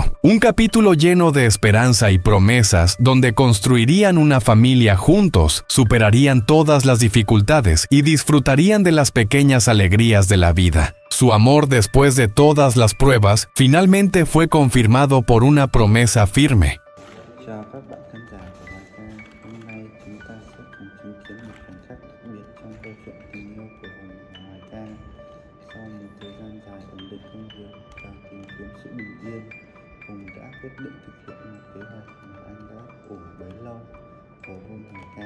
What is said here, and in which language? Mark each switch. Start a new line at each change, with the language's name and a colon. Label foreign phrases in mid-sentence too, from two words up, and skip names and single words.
Spanish: Un capítulo lleno de esperanza y promesas, donde construirían una familia juntos, superarían todas las dificultades y disfrutarían de las pequeñas alegrías de la vida. Su amor, después de todas las pruebas, finalmente fue confirmado por una promesa firme.
Vietnamese: Chào các bạn khán giả của Hoài Ca. Hôm nay chúng ta sẽ cùng chứng kiến một khoảnh khắc đặc biệt trong câu chuyện tình yêu của Hùng và Hoài Ca. Sau một thời gian dài ổn định công việc và tìm kiếm sự bình yên, Hùng đã quyết định thực hiện một kế hoạch mà anh đã ủ bấy lâu, cầu hôn Hoài Ca.